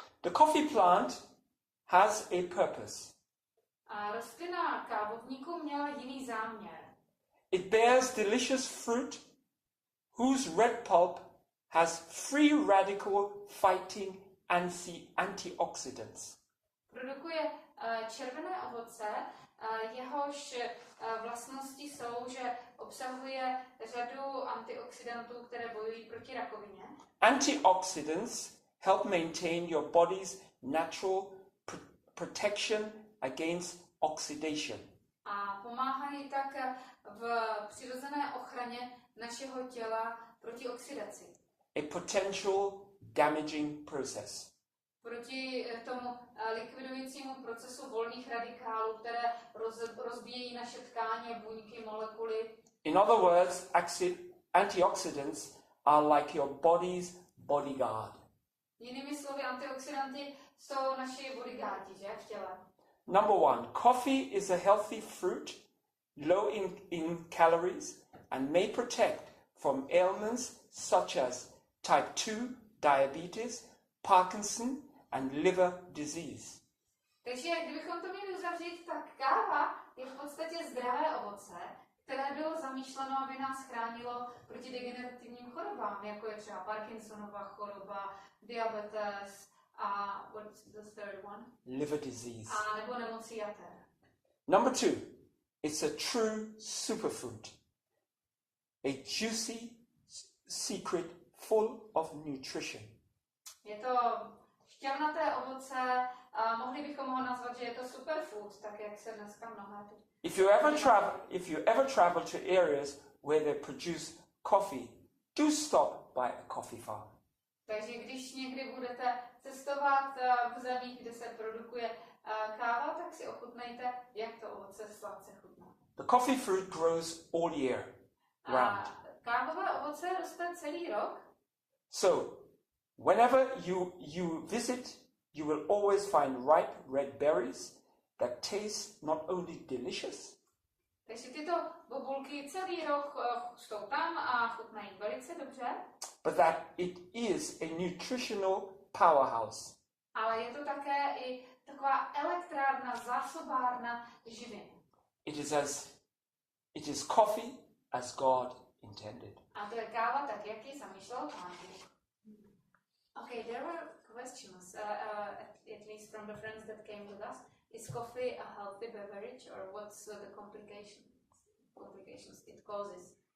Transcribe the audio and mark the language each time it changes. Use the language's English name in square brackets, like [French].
[English] The coffee plant has a purpose. [Czech] A rostlina kávovníku měla jiný záměr. [English] It bears delicious fruit whose red pulp has free radical fighting antioxidants. [Czech] Produkuje červené ovoce, jehož vlastnosti jsou, že obsahuje řadu antioxidantů, které bojují proti rakovině. [English] Antioxidants help maintain your body's natural protection against oxidation. [Czech] A pomáhají tak v přirozené ochraně našeho těla proti oxidaci. [English] A potential damaging process. [Czech] Proti tomu likvidujícímu procesu volných radikálů, které rozbíjejí naše tkáně, buňky, molekuly. [English] In other words, antioxidants are like your body's bodyguard. [Czech] Jinými slovy, antioxidanty jsou naši bodyguardi, že, v těle. [English] Number one, coffee is a healthy fruit, low in calories, and may protect from ailments such as type 2 diabetes, Parkinson, and liver disease. [Czech] Takže kdybychom to měli uzavřít, tak káva je v podstatě zdravé ovoce, které bylo zamýšleno, aby nás chránilo proti degenerativním chorobám, jako je třeba Parkinsonova choroba, diabetes a [English] what's the third one? Liver disease. [Czech] A nebo nemoci jater. [English] Number two, it's a true superfood. A juicy secret full of nutrition. [Czech] Je to šťavnaté ovoce, mohli bychom ho nazvat, že je to superfood, tak jak se dneska mnohé. [English] If you ever travel to areas where they produce coffee, do stop by a coffee farm. [Czech] Takže když někdy budete cestovat v zemích, kde se produkuje káva, tak si ochutnejte, jak to ovoce sladce chutná. [English] The coffee fruit grows all year round. [Czech] Kávové ovoce roste celý rok. [English] So, whenever you visit, you will always find ripe red berries that taste not only delicious, [Czech] takže tyto bobulky celý rok jsou tam a chutnají velice dobře. [English] but that it is a nutritional powerhouse. [Czech] Ale je to také i taková elektrárna, zásobárna živin. [English] It is coffee as God intended. [Czech] A to je káva tak, jak ji zamýšlel Pán Bůh. [English] Okay, there were questions, at least from the friends that came with us. Is coffee a healthy beverage, or what's the complications it causes?